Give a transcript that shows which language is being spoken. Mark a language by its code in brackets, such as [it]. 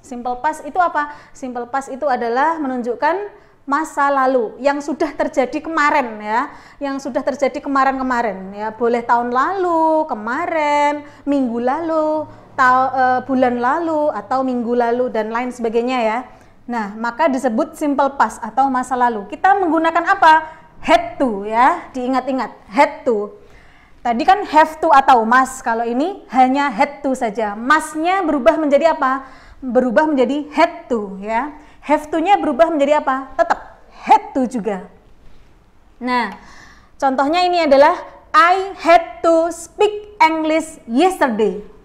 [id] Simple past itu apa? Simple past itu adalah menunjukkan masa lalu yang sudah terjadi kemarin ya, yang sudah terjadi kemarin-kemarin ya, boleh tahun lalu, kemarin, minggu lalu, bulan lalu atau minggu lalu dan lain sebagainya ya. Nah, maka disebut simple past atau masa lalu. Kita menggunakan apa? Had to ya, diingat-ingat, had to. Tadi kan have to atau must, kalau ini hanya had to saja. Must-nya berubah menjadi apa? Berubah menjadi had to ya. Have to-nya berubah menjadi apa? Tetap had to juga. [en] Nah, contohnya ini adalah I had to speak English yesterday.